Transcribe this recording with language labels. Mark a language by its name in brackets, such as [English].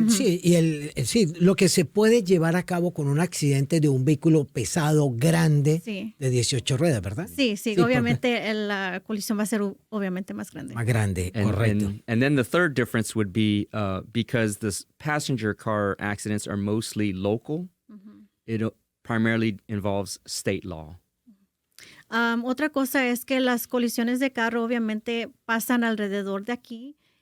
[Spanish] Sí, y lo que se puede llevar a cabo con un accidente de un vehículo pesado, grande, sí, de 18 ruedas, ¿verdad? Sí, obviamente la colisión va a ser obviamente más grande. Más grande, correcto. [English] And then the third difference would be because the passenger car accidents are mostly local, it primarily involves state law. [Spanish] Otra cosa es que las colisiones de carro obviamente pasan alrededor de aquí.